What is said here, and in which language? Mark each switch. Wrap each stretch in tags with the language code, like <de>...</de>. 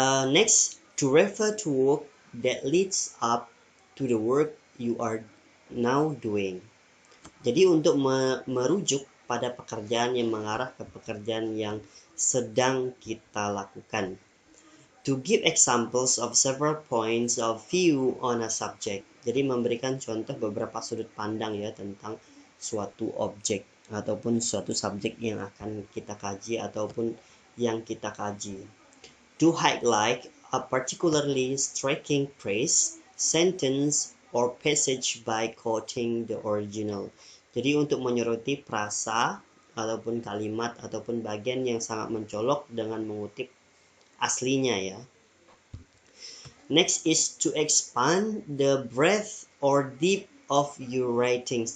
<en>Next, to refer to work that leads up to the work you are now doing.</en> <id>Jadi untuk merujuk pada pekerjaan yang mengarah ke pekerjaan yang sedang kita lakukan.</id> <en>To give examples of several points of view on a subject.</en> <id>Jadi memberikan contoh beberapa sudut pandang ya tentang suatu objek ataupun suatu subjek yang akan kita kaji ataupun yang kita kaji.</id> <en>To highlight a particularly striking phrase, sentence, or passage by quoting the original.</en> <id>Jadi untuk menyoroti frasa ataupun kalimat ataupun bagian yang sangat mencolok dengan mengutip aslinya ya.</id> <en>Next is to expand the breadth or depth of your writings.</en>